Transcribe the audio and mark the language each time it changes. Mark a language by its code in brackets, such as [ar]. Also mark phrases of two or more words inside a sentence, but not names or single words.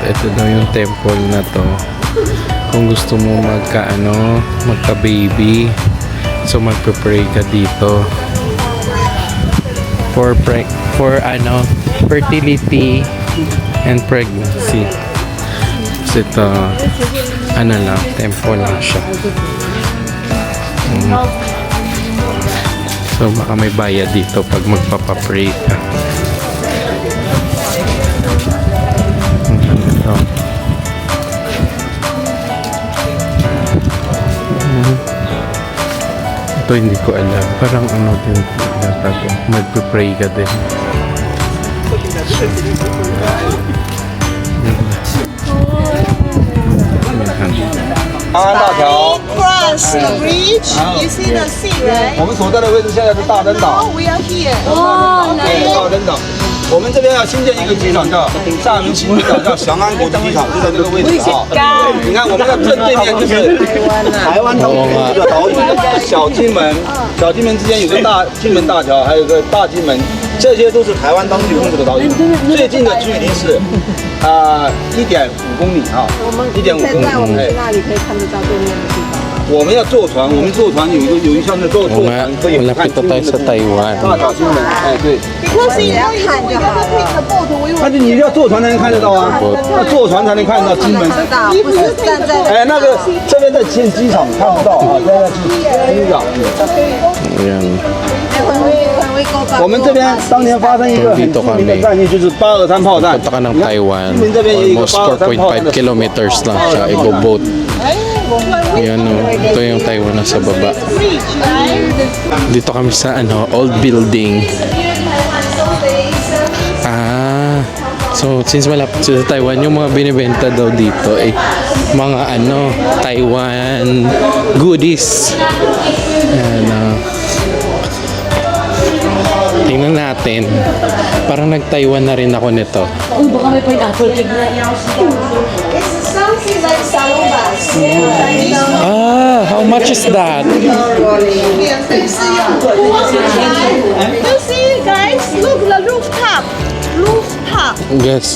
[tl] Ito daw yung temple na to. Kung gusto mo magka-baby, so magpe-pray ka dito. [en] For fertility and pregnancy. [tl] So ito, temple lang siya. So baka may bayad dito pag magpapapray ka. Ito hindi ko alam. Parang din yata to. Magpe-pray ka din. [zh] 长安大桥， [en] Cross the bridge. You see the sea, right? [zh] 我们所在的位置现在是大登岛。 [en] Oh, we are here. [zh] 对，大登岛。我们这边要新建一个机场，叫厦门新机场，叫翔安国际机场，就在这个位置啊。你看我们的正对面就是台湾当局的岛屿，小金门，小金门之间有个大金门大桥，还有个大金门，这些都是台湾当局控制的岛屿。最近的距离是1.5公里啊，1.5公里。哎，那里可以看得到对面的地方。我们要坐船，我们坐船有一项是坐 [tl] Oo [zh] 船 [tl] nga, [zh] 可以看 [tl] malapit na [zh] 金门 [tl] tayo [zh] 的 [tl] sa Taiwan. [zh] 大小金门，哎对。 [en] Because you know, we never take the boat. We [zh] 但是你要坐船才能看得到啊，要坐船才能看得到金门。知道，不是站在。哎，那个这边在建机场看不到啊，现在在机场。 [tl] Ayan. [en] When we go back. [zh] 我们这边当年发生一个很著名的战役，就是823炮战。 [tl] Punta ka ng Taiwan. [zh] 金门这边也有一个 [en] Almost [zh] 823炮战 4.5 的。 [tl] kilometers lang siya. Ibo-boat. Ayan o. Ito yung Taiwan na sa baba. Dito kami sa [en] old building. [tl] So since malapit sa Taiwan, yung mga binibenta daw dito mga Taiwan goodies. natin. Parang nag-Taiwan na rin ako nito. [en] It's something like salonbas. Ah, how much is that? You see, guys, look the rooftop. Rooftop. Yes.